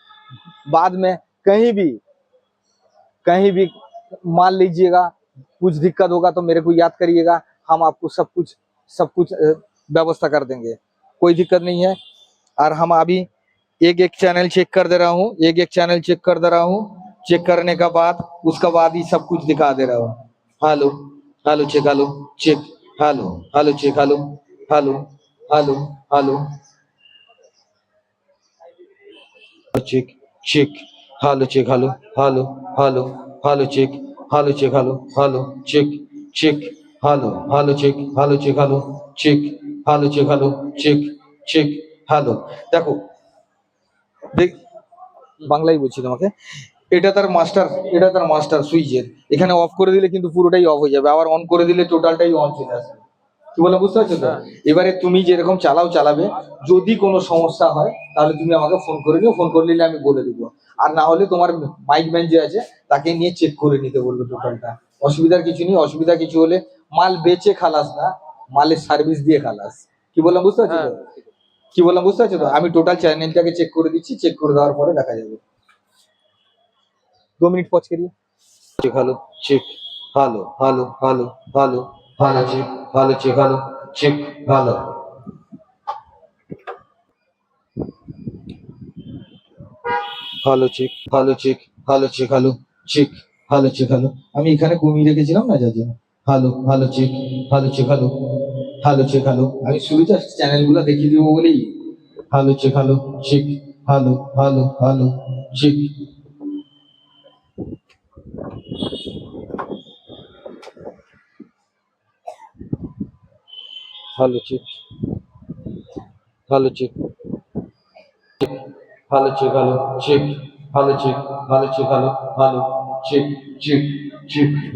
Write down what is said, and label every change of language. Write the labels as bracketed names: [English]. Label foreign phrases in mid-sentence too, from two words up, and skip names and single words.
[Hindi] बाद में कहीं भी मान लीजिएगा, कुछ दिक्कत होगा तो मेरे को याद करिएगा, हम आपको सब कुछ व्यवस्था कर देंगे, कोई दिक्कत नहीं है। और हम अभी एक चैनल चेक कर दे रहा हूँ, चेक करने का बाद उसका बाद ही सब कुछ दिखा दे रहा हूँ। [English] hello hello check, hello check, hello hello check, hello hello hello hello check check, hello check, hello hello hello hello check, hello check, hello hello check check, hello hello check, hello check, hello check, hello check, hello check check, हेलो। [Bangla] দেখো দেখ বাংলাই বলছি তোমাকে, এটা তার [English] master switch, [Bangla] এখানে অফ করে দিলে কিন্তু পুরোটাই অফ হয়ে যাবে, আবার অন করে দিলে টোটালটাই অন চলে আসবে। কি বললাম বুঝতে পারছো তো? এবারে তুমি যেরকম চালাবে, যদি কোনো সমস্যা হয় তাহলে তুমি আমাকে ফোন করে নিও, ফোন করে নিলে আমি বলে দিব। আর না হলে তোমার [English] mic man [Bangla] যে আছে তাকে নিয়ে চেক করে নিতে বলবো টোটালটা। অসুবিধার কিছু নেই, অসুবিধা কিছু হলে মাল বেচে খালাস না, মালের সার্ভিস দিয়ে খালাস। কি বললাম বুঝতে পারছো তো? আমি টোটাল চ্যানেলটাকে চেক করে দিচ্ছি, চেক করে দেওয়ার পরে দেখা যাবে। [Hindi] 2 मिनट पॉज करिए। [English] चेक, hello check, hello hello hello hello hello check, hello check, hello check, hello hello check, hello check, hello check, hello check, hello check, हेलो। [Bangla] আমি এখানে কমিয়ে রেখেছিলাম না যার জন্য। [English] hello hello check, hello check, hello hello check, हेलो। [Bangla] আমি শুরুতে চ্যানেলগুলো দেখিয়ে দিব বলেই [English] hello check, hello check, hello hello hello check, hello check, hello check, hello check, hello check, hello check, hello check, hello hello check check check,